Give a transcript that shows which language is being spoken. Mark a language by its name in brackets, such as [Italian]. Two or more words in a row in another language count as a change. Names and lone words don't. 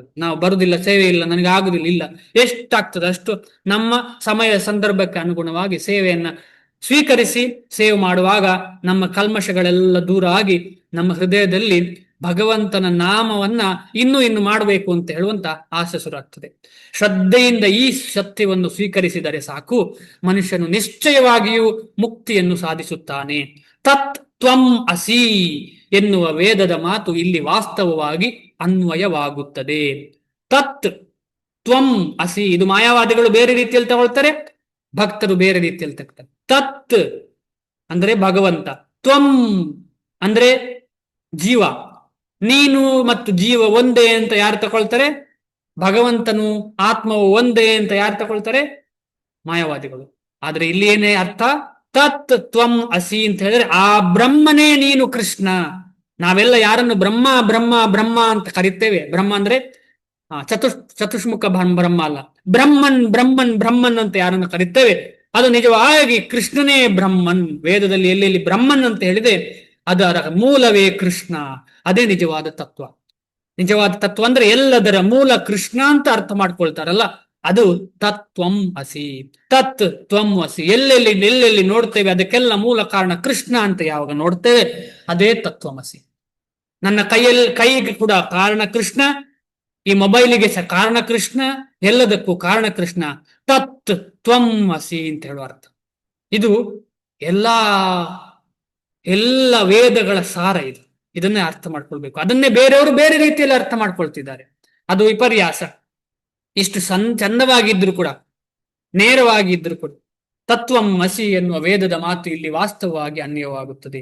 [Kannada] ನಾವು ಬರುದಿಲ್ಲ, ಸೇವೆ ಇಲ್ಲ, ನನಗೆ ಆಗುದಿಲ್ಲ, ಇಲ್ಲ, ಎಷ್ಟಾಗ್ತದೆ ಅಷ್ಟು ನಮ್ಮ ಸಮಯ ಸಂದರ್ಭಕ್ಕೆ ಅನುಗುಣವಾಗಿ ಸೇವೆಯನ್ನ ಸ್ವೀಕರಿಸಿ ಸೇವೆ ಮಾಡುವಾಗ ನಮ್ಮ ಕಲ್ಮಶಗಳೆಲ್ಲ ದೂರ ಆಗಿ ನಮ್ಮ ಹೃದಯದಲ್ಲಿ ಭಗವಂತನ ನಾಮವನ್ನ ಇನ್ನೂ ಮಾಡಬೇಕು ಅಂತ ಹೇಳುವಂತ ಆಸೆ ಶುರುವಾಗ್ತದೆ. ಶ್ರದ್ಧೆಯಿಂದ ಈ ಸತ್ಯವನ್ನು ಸ್ವೀಕರಿಸಿದರೆ ಸಾಕು, ಮನುಷ್ಯನು ನಿಶ್ಚಯವಾಗಿಯೂ ಮುಕ್ತಿಯನ್ನು ಸಾಧಿಸುತ್ತಾನೆ. [Sanskrit] ತತ್ ತ್ವಂ ಅಸಿ [Kannada] ಎನ್ನುವ ವೇದದ ಮಾತು ಇಲ್ಲಿ ವಾಸ್ತವವಾಗಿ ಅನ್ವಯವಾಗುತ್ತದೆ. [Sanskrit] ತತ್ ತ್ವಂ ಅಸಿ, [Kannada] ಇದು ಮಾಯಾವಾದಿಗಳು ಬೇರೆ ರೀತಿಯಲ್ಲಿ ತಗೊಳ್ತಾರೆ, ಭಕ್ತರು ಬೇರೆ ರೀತಿಯಲ್ಲಿ ತಗೊಳ್ತಾರೆ. ತತ್ ಅಂದ್ರೆ ಭಗವಂತ, ತ್ವಂ ಅಂದ್ರೆ ಜೀವ. ನೀನು ಮತ್ತು ಜೀವ ಒಂದೇ ಅಂತ ಯಾರು ತಗೊಳ್ತಾರೆ? ಭಗವಂತನು ಆತ್ಮವು ಒಂದೇ ಅಂತ ಯಾರು ತಗೊಳ್ತಾರೆ? ಮಾಯಾವಾದಿಗಳು. ಆದ್ರೆ ಇಲ್ಲಿ ಏನೇ ಅರ್ಥ? [Sanskrit] ತತ್ ತ್ವಂ ಅಸಿ [Kannada] ಅಂತ ಹೇಳಿದ್ರೆ ಆ ಬ್ರಹ್ಮನೇ ನೀನು ಕೃಷ್ಣ. ನಾವೆಲ್ಲ ಯಾರನ್ನು ಬ್ರಹ್ಮ ಬ್ರಹ್ಮ ಬ್ರಹ್ಮ ಅಂತ ಕರಿತೇವೆ. ಬ್ರಹ್ಮ ಅಂದ್ರೆ ಚತುಷ್ಮುಖ ಬ್ರಹ್ಮ ಅಲ್ಲ, ಬ್ರಹ್ಮನ್ ಬ್ರಹ್ಮನ್ ಬ್ರಹ್ಮನ್ ಅಂತ ಯಾರನ್ನು ಕರಿತೇವೆ ಅದು ನಿಜವಾಗಿ ಕೃಷ್ಣನೇ ಬ್ರಹ್ಮನ್. ವೇದದಲ್ಲಿ ಎಲ್ಲೆಲ್ಲಿ ಬ್ರಹ್ಮನ್ ಅಂತ ಹೇಳಿದೆ ಅದರ ಮೂಲವೇ ಕೃಷ್ಣ. ಅದೇ ನಿಜವಾದ ತತ್ವ. ನಿಜವಾದ ತತ್ವ ಅಂದ್ರೆ ಎಲ್ಲದರ ಮೂಲ ಕೃಷ್ಣ ಅಂತ ಅರ್ಥ ಮಾಡ್ಕೊಳ್ತಾರಲ್ಲ, ಅದು [Sanskrit] ತತ್ವಂ ಅಸಿ. ತತ್ ತ್ವಂ ಅಸಿ. [Kannada] ಎಲ್ಲೆಲ್ಲಿ ನೋಡ್ತೇವೆ ಅದಕ್ಕೆಲ್ಲ ಮೂಲ ಕಾರಣ ಕೃಷ್ಣ ಅಂತ ಯಾವಾಗ ನೋಡ್ತೇವೆ ಅದೇ ತತ್ವಮಸಿ. ನನ್ನ ಕೈಗೆ ಕೂಡ ಕಾರಣ ಕೃಷ್ಣ, ಈ ಮೊಬೈಲಿಗೆ ಸಹ ಕಾರಣ ಕೃಷ್ಣ, ಎಲ್ಲದಕ್ಕೂ ಕಾರಣ ಕೃಷ್ಣ. [Sanskrit] ತತ್ ತ್ವಂ ಅಸಿ [Kannada] ಅಂತ ಹೇಳುವ ಅರ್ಥ ಇದು. ಎಲ್ಲ ವೇದಗಳ ಸಾರ ಇದು. ಇದನ್ನೇ ಅರ್ಥ ಮಾಡ್ಕೊಳ್ಬೇಕು. ಅದನ್ನೇ ಬೇರೆಯವರು ಬೇರೆ ರೀತಿಯಲ್ಲಿ ಅರ್ಥ ಮಾಡ್ಕೊಳ್ತಿದ್ದಾರೆ. ಅದು ವಿಪರ್ಯಾಸ. ಇಷ್ಟು ಚಂದವಾಗಿದ್ರು ಕೂಡ, ನೇರವಾಗಿದ್ರು ಕೂಡ [Sanskrit] ತತ್ವಂ ಅಸಿ [Kannada] ಎನ್ನುವ ವೇದದ ಮಾತು ಇಲ್ಲಿ ವಾಸ್ತವವಾಗಿ ಅನ್ವಯವಾಗುತ್ತದೆ.